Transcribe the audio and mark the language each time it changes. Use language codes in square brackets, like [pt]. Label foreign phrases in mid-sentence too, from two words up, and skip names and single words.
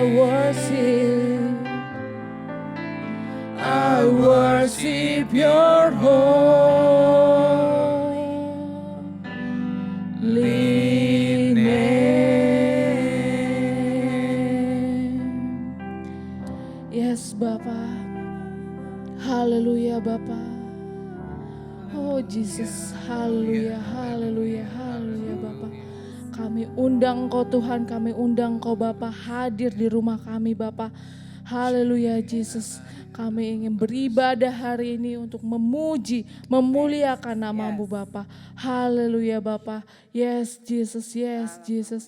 [en] I worship. worship your holy. [id] Yes Bapa. Haleluya Bapa. Oh Jesus, haleluya, haleluya, haleluya Bapa. Kami undang Engkau Tuhan, kami undang Engkau Bapa hadir di rumah kami Bapa. Haleluya Jesus. Kami ingin beribadah hari ini untuk memuji, memuliakan nama-Mu Bapa. Haleluya Bapa. Yes Jesus.